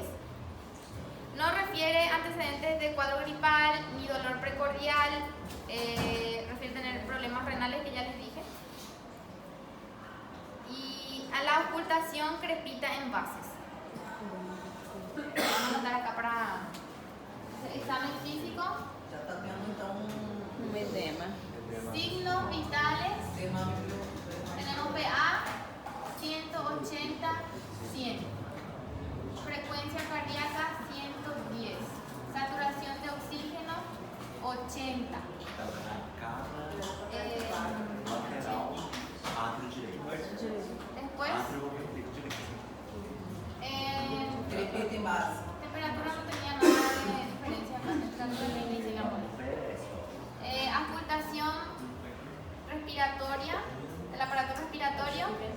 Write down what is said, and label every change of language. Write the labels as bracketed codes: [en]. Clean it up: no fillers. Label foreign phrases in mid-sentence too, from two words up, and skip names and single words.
[es] No refiere antecedentes de cuadro gripal ni dolor precordial, refiere tener problemas renales que ya les dije. Y a la ocultación crepita en bases. Vamos a anotar acá para examen físico. [pt] Já tá tendo então Um edema. [es] Signos vitales. [pt] termômetro. [es] Tenemos PA 180, 100. Frecuencia cardíaca 110. Saturación de oxígeno 80. [pt] Estava na cara Eh, lateral, átrio direito. [es] Después, [pt] Átrio direito. Crepita em base. [es] temperatura no tenía nada de diferencia con la temperatura de inicio, digamos. Auscultación respiratoria, del aparato respiratorio,